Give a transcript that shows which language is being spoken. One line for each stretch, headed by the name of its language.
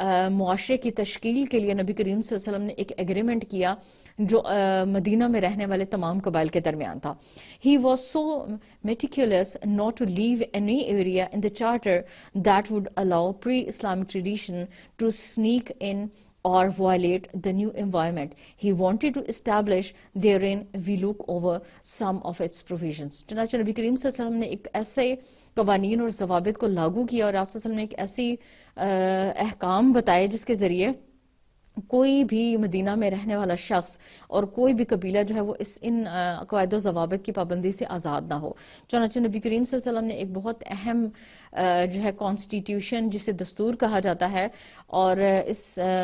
Urdu: معاشرے کی تشکیل کے لیے نبی کریم صلی اللہ علیہ وسلم نے ایک ایگریمنٹ کیا جو مدینہ میں رہنے والے تمام قبائل کے درمیان تھا۔
English: He was so meticulous not to leave any area in the charter that would allow pre-Islamic tradition to sneak in or violate the new environment. He wanted to establish therein we look over some of its provisions.
Urdu: چنانچہ نبی کریم صلی اللہ علیہ وسلم نے ایک ایسے قوانین اور ضوابط کو لاگو کیا اور آپ صلی اللہ علیہ وسلم نے ایک ایسی احکام بتائے جس کے ذریعے کوئی بھی مدینہ میں رہنے والا شخص اور کوئی بھی قبیلہ جو ہے وہ ان قواعد و ضوابط کی پابندی سے آزاد نہ ہو۔ چنانچہ نبی کریم صلی اللہ علیہ وسلم نے ایک بہت اہم جو ہے کانسٹیٹیوشن جسے دستور کہا جاتا ہے، اور اس